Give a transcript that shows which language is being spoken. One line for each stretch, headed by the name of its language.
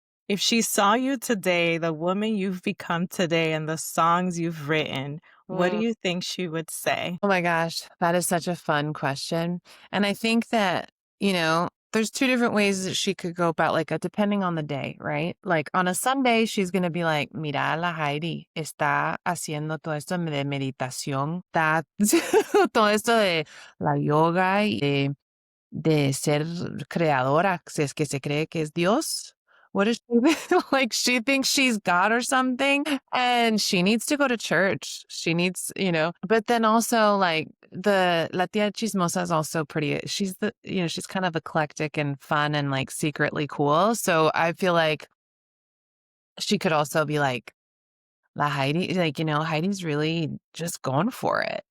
English: if she saw you today, the woman you've become today, and the songs you've written, what do Mm. you think she would say? Oh my gosh, that is such a fun question. And I think that, there's two different ways that she could go about like depending on the day, right? Like on a Sunday, she's going to be like,
Spanish: mira, la Heidi está haciendo todo esto de meditación, está todo esto de la yoga y de ser creadora, si es que se cree que es Dios.
English: What is she like? She thinks she's God or something, and she needs to go to church. She needs, but then also like the La Tia Chismosa is also pretty. She's kind of eclectic and fun and like secretly cool. So I feel like she could also be like, La Heidi, like, Heidi's really just going for it.